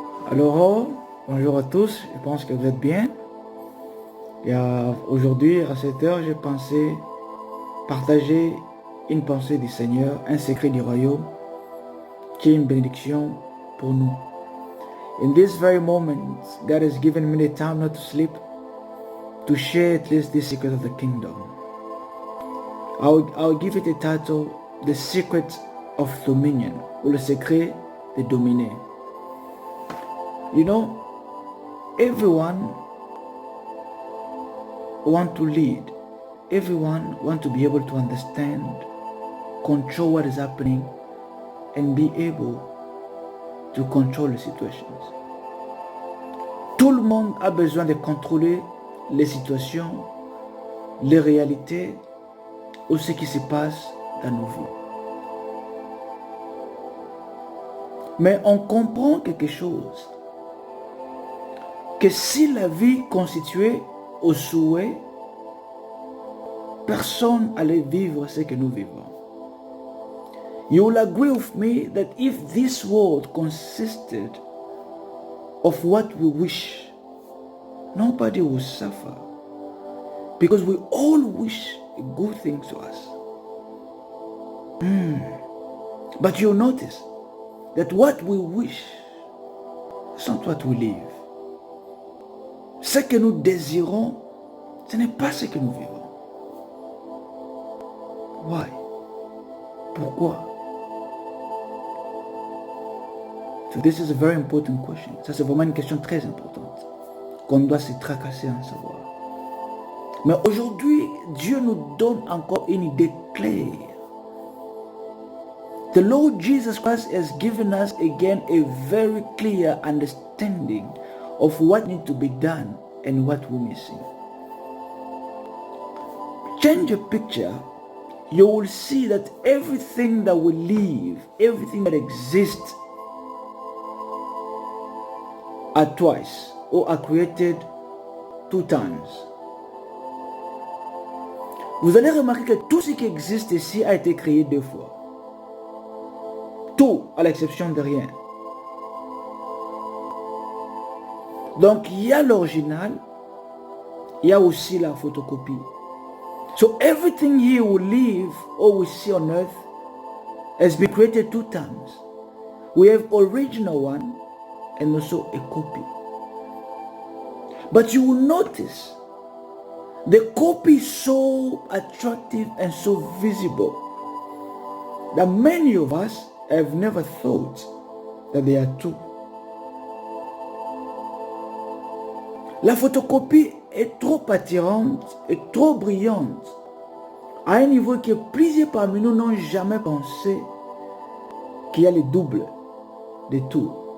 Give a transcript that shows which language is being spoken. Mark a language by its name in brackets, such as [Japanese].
[French] Alors, bonjour à tous, je pense que vous êtes bien. Et aujourd'hui, à cette heure, j'ai pensé partager une pensée du Seigneur, un secret du royaume, qui est une bénédiction pour nous. [English] In this very moment, God has given me the time not to sleep, to share at least the secret of the kingdom. I'll give it a title, The Secret of Dominion, [French] ou le secret de dominer. [English] You know, everyone want to lead. Everyone want to be able to understand, control what is happening, and be able to control the situations. [French] Tout le monde a besoin de contrôler les situations, les réalités ou ce qui se passe dans nos vies. Mais on comprend quelque chose, que si la vie constituée au souhait, personne allait vivre ce que nous vivons. [English] You will agree with me that if this world consisted of what we wish, nobody will suffer, because we all wish good things to us. But you'll notice that what we wish is not what we live. [French] Ce que nous désirons, ce n'est pas ce que nous vivons. [English] Why? [French] Pourquoi? [English] So this is a very important question. [French] Ça, c'est vraiment une question très importante qu'on doit se tracasser en savoir. Mais aujourd'hui, Dieu nous donne encore une idée claire. [English] The Lord Jesus Christ has given us again a very clear understanding of what needs to be done and what we're missing. Change your picture, you will see that everything that we live, everything that exists, are twice or are created two times. [French] Vous allez remarquer que tout ce qui existe ici a été créé deux fois. Tout, à l'exception de rien. Donc, il y a l'original, il y a aussi la photocopie. [English] So, everything here we live or we see on earth has been created two times. We have original one and also a copy. But you will notice the copy is so attractive and so visible that many of us have never thought that they are two. [French] La photocopie est trop attirante et trop brillante à un niveau que plusieurs parmi nous n'ont jamais pensé qu'il y a le double de tout.